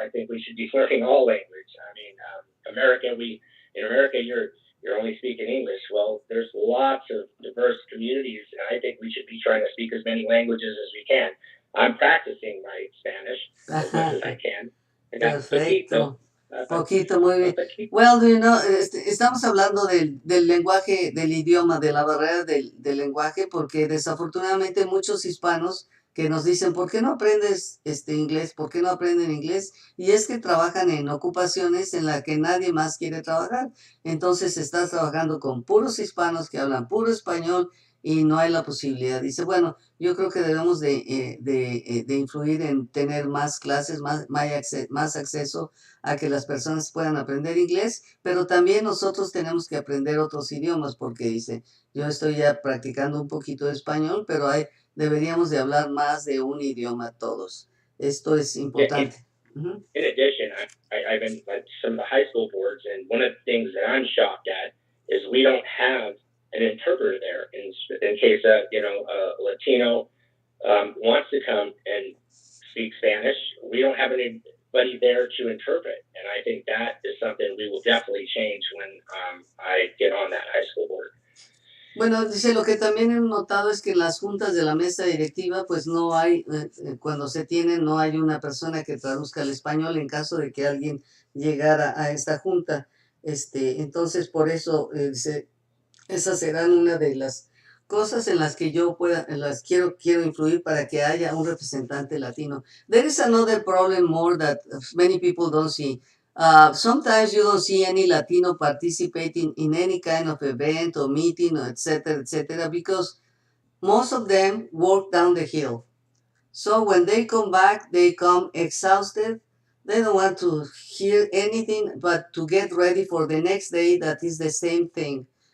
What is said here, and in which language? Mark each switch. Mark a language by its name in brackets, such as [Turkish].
[English] I think we should be learning all language. I mean, in America, you're only speaking English. Well, there's lots of diverse communities, and I think we should be trying to speak as many languages as we can. I'm practicing my Spanish as much as I can. [Spanish] Perfecto. Poquito, muy bien. Well, estamos hablando del lenguaje, del idioma, de la barrera del lenguaje, porque desafortunadamente muchos hispanos que nos dicen, ¿por qué no aprendes inglés? ¿Por qué no aprenden inglés? Y es que trabajan en ocupaciones en las que nadie más quiere trabajar. Entonces estás trabajando con puros hispanos que hablan puro español y no hay la posibilidad. Dice, bueno, yo creo que debemos de influir en tener más clases, más acceso a que las personas puedan aprender inglés, pero también nosotros tenemos que aprender otros idiomas, porque dice, yo estoy ya practicando un poquito de español, pero deberíamos de hablar más de un idioma todos. Esto es importante. [English] In addition, I've been at some of the high school boards, and one of the things that I'm shocked at is we don't have an interpreter there in case a Latino wants to come and speak Spanish. We don't have anybody there to interpret, and I think that is something we will definitely change when I get on that high school board. [Spanish] Bueno, dice, lo que también he notado es que en las juntas de la mesa directiva, pues no hay, cuando se tienen, no hay una persona que traduzca al español en caso de que alguien llegara a esta junta. Entonces, por eso, dice, esas serán una de las cosas en las que en las quiero influir para que haya un representante latino. [English] There is another problem more that many people don't see. Sometimes you don't see any Latino participating in any kind of event or meeting or etc., because most of them work down the hill. So when they come back, they come exhausted. They don't want to hear anything but to get ready for the next day that is the same thing.